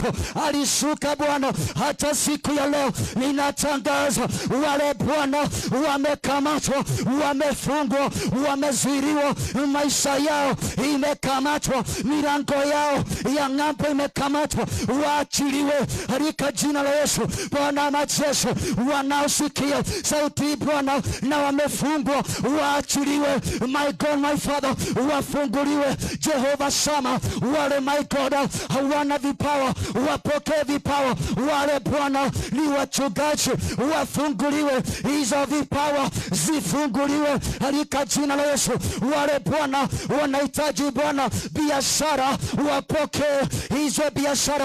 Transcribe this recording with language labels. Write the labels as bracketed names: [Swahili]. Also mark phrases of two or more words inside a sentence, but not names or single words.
[Swahili] Alishuka Bwana hata siku ya leo. Ninatangaza wale Bwana wamekamatwa, wamefungwa, wamezuiliwa, maisha yao imekamatwa, milango yao ya ng'ambo imekamatwa, waachiliwe katika jina la Yesu. Bwana majeshi, wanaosikia sauti Bwana na wamefungwa waachiliwe. [English] My God, my Father, [Swahili] wafunguliwe. Jehova Shama, wale [English] my God [Swahili] hawana vipawa wapokee vipawa. Wale Bwana ni wachungaji wafunguliwe, hizo vipawa zifunguliwe katika jina la Yesu. Wale Bwana wanahitaji Bwana biashara, wapokee hizo biashara.